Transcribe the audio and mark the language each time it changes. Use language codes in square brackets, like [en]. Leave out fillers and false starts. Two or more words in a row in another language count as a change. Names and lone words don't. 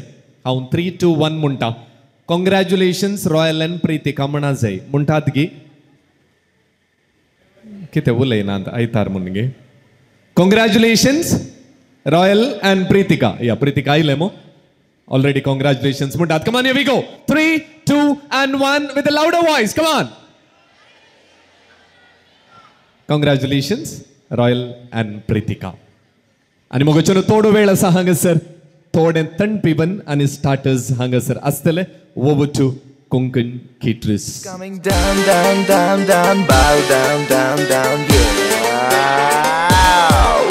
[kok] हांव 3, 2, 1 म्हणटा. [en] congratulations रॉयल and प्रितिका [kok] म्हणा जाय. म्हणटात गे कितें उलयनात आयतार म्हणून गे. [en] Congratulations रॉयल and प्रितिका. [kok] या प्रितिका आयले मो ऑलरेडी. कॉंग्रॅच्युलेशन्स म्हणटात. [en] Come on here we go. 3, 2 and 1 with a louder voice. Come on. Congratulations रॉयल एंड प्रितिका. [kok] आणि मग थोडो वेळ आसा हांगासर थोडे तणपिवन आणि स्टार्टर्स हांगासर आसतले. [en] over to Konkan Caterers. Coming down, down, down, down, bow down, down, down, yeah.